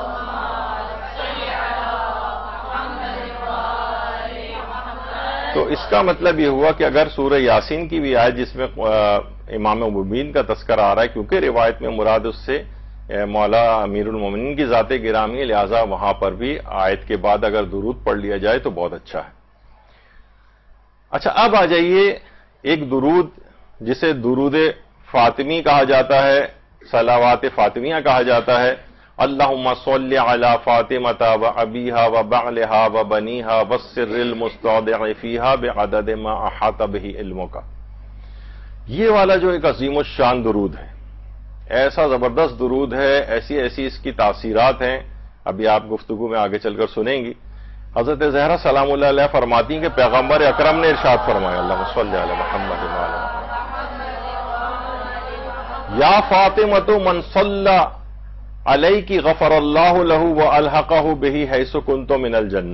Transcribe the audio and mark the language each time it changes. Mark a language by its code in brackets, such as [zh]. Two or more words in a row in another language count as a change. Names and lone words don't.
[ur] تو اس کا مطلب یہ ہوا کہ اگر سورہ یاسین کی بھی آیت جس میں امام مبین کا تذکرہ آ رہا ہے، کیونکہ روایت میں مراد اس سے مولا امیر المومنین کی ذات گرامی ہے، لہذا وہاں پر بھی آیت کے بعد اگر درود پڑھ لیا جائے تو بہت اچھا ہے. اچھا، اب آ جائیے ایک درود جسے درود فاطمی کہا جاتا ہے، صلوات فاطمیہ کہا جاتا ہے. [ar] اللہم صلی علی فاطمۃ و ابیہا و بعلہا و بنیہا والسر المستودع فیہا بعدد ما احاط بہ علمک. [ur] یہ والا جو ایک عظیم الشان درود ہے، ایسا زبردست درود ہے، ایسی اس کی تاثیرات ہیں، ابھی آپ گفتگو میں آگے چل کر سنیں گی. حضرت زہرا سلام اللہ علیہ فرماتی ہیں کہ پیغمبر اکرم نے ارشاد فرمایا، [ar] اللہم صلی علی محمد و علی یا فاطمۃ من صلی علیک غفر اللہ لہ والحقہ بہ حیث کنت من الجنہ.